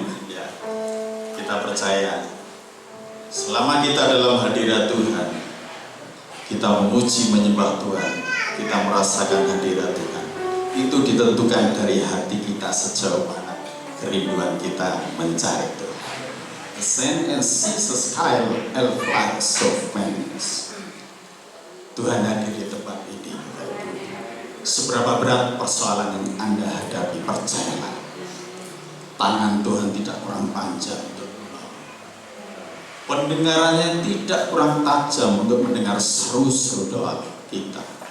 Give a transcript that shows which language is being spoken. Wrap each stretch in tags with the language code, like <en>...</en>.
<id>Ya, kita percaya selama kita dalam hadirat Tuhan, kita memuji menyembah Tuhan, kita merasakan hadirat Tuhan, itu ditentukan dari hati kita sejauh mana kerinduan kita mencari Tuhan.</id> <en>Ascend and seize the sky and flights of wings.</en> <id>Tuhan hadir di tempat ini. Seberapa berat persoalan yang Anda hadapi, percayalah, tangan Tuhan tidak kurang panjang untuk menolong. Pendengarannya tidak kurang tajam untuk mendengar seru-seru doa kita.</id>